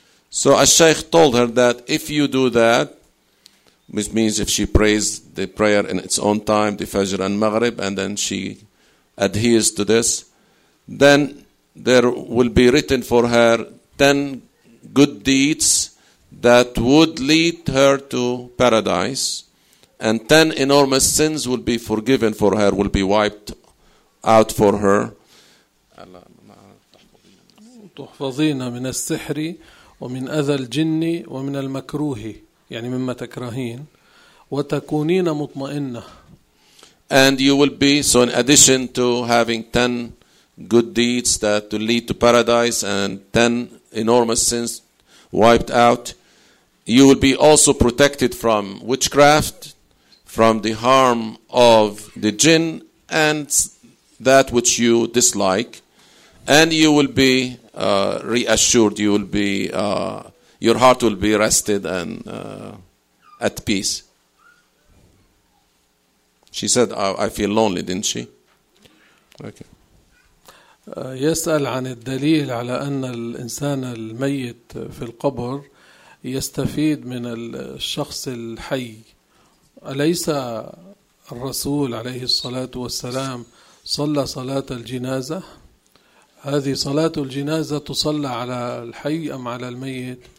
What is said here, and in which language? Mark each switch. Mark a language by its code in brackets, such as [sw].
[en] So al-Shaykh told her that if you do that, which means if she prays the prayer in its own time, the Fajr and Maghrib, and then she adheres to this, then there will be written for her 10 good deeds that would lead her to paradise, and 10 enormous sins will be forgiven for her, will be wiped out for her. [ar] تحفظين من السحر ومن أذى الجن ومن المكروه يعني مما تكرهين وتكونين مطمئنة. [en] And you will be, so in addition to having 10 good deeds that will lead to paradise and 10 enormous sins wiped out, you will be also protected from witchcraft, from the harm of the jinn and that which you dislike, and you will be reassured, you will be your heart will be rested and at peace. She said, I feel lonely, didn't she? Okay. [ar] يسأل عن الدليل على أن الإنسان الميت في القبر يستفيد من الشخص الحي. أليس الرسول عليه الصلاة والسلام صلى صلاة الجنازة؟ هذه صلاة الجنازة تصلى على الحي أم على الميت؟